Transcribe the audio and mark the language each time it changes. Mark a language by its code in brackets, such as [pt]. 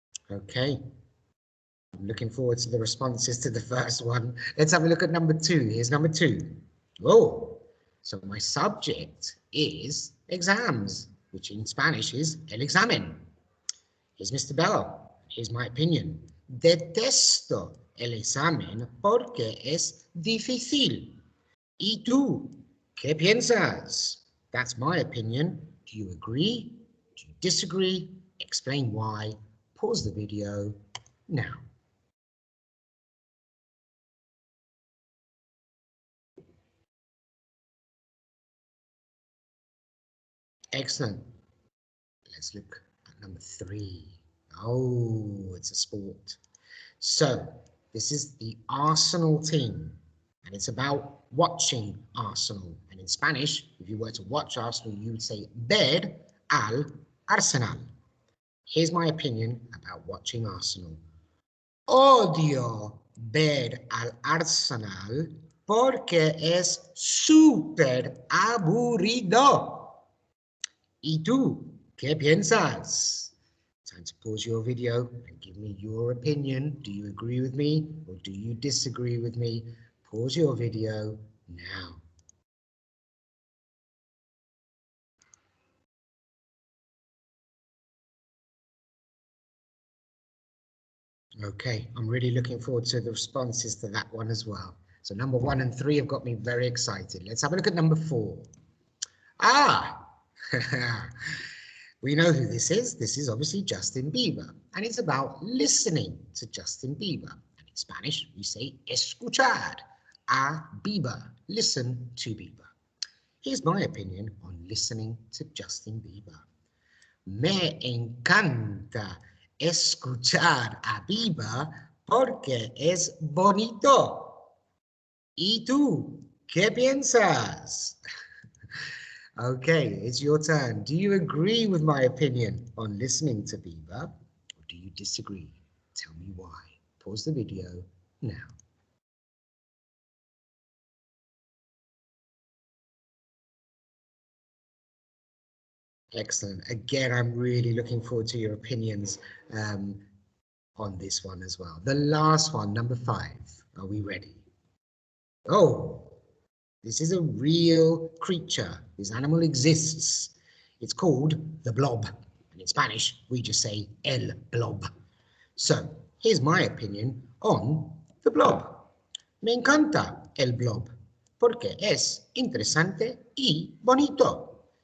[en] Okay. I'm looking forward to the responses to the first one. Let's have a look at number 2. Here's number 2. Oh, so my subject is exams, which in Spanish is el examen. Here's Mr. Bell. Here's my opinion. [es] Detesto el examen porque es difícil. ¿Y tú qué piensas? [en] That's my opinion. Do you agree? Do you disagree? Explain why. Pause the video now. Excellent. Let's look at number 3. Oh, it's a sport. So this is the Arsenal team, and it's about watching Arsenal. And in Spanish, if you were to watch Arsenal, you would say [es] ver al Arsenal. [en] Here's my opinion about watching Arsenal. [es] Odio ver al Arsenal porque es súper aburrido. ¿Y tú qué piensas? [en] Time to pause your video and give me your opinion. Do you agree with me or do you disagree with me? Pause your video now. Okay, I'm really looking forward to the responses to that one as well. So number 1 and 3 have got me very excited. Let's have a look at number 4. Ah, we know who this is. This is obviously Justin Bieber, and it's about listening to Justin Bieber. And in Spanish, we say [es] escuchar a Bieber, [en] listen to Bieber. Here's my opinion on listening to Justin Bieber. [es] Me encanta escuchar a Biba porque es bonito. ¿Y tú? ¿Qué piensas? [en] Okay, it's your turn. Do you agree with my opinion on listening to Biba, or do you disagree? Tell me why. Pause the video now. Excellent. Again, I'm really looking forward to your opinions on this one as well. The last one, number 5. Are we ready? Oh, this is a real creature. This animal exists. It's called the blob. And in Spanish, we just say el blob. So, here's my opinion on the blob. [es] Me encanta el blob porque es interesante y bonito.